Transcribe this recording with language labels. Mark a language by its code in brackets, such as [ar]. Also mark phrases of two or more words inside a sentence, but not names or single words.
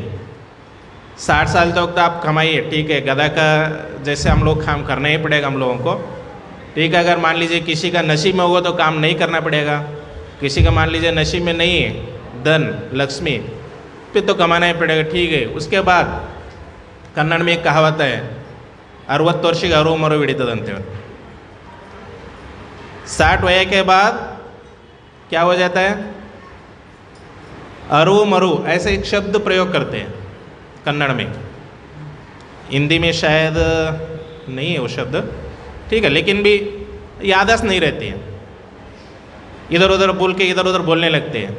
[hi] 60 साल तक तो आप कमाइए, ठीक है, गधा का जैसे हम लोग काम करना ही पड़ेगा हम लोगों को, ठीक है। अगर मान लीजिए किसी का नसीब में होगा तो काम नहीं करना पड़ेगा, किसी का मान लीजिए नसीब में नहीं है धन लक्ष्मी, फिर तो कमाना ही पड़ेगा, ठीक है। उसके बाद कन्नड़ में एक कहावत है, [kn] 60 ವರ್ಷಕ್ಕೆ ಅರು ಮರು ಹಿಡಿತದಂತೆ। [hi] 60 वय के बाद क्या हो जाता है? [kn] ಅರು ಮರು, [hi] ऐसे एक शब्द प्रयोग करते हैं कन्नड़ में। हिंदी में शायद नहीं है वो शब्द, ठीक है, लेकिन भी याददाश्त नहीं रहती है, इधर उधर बोल के इधर उधर बोलने लगते हैं।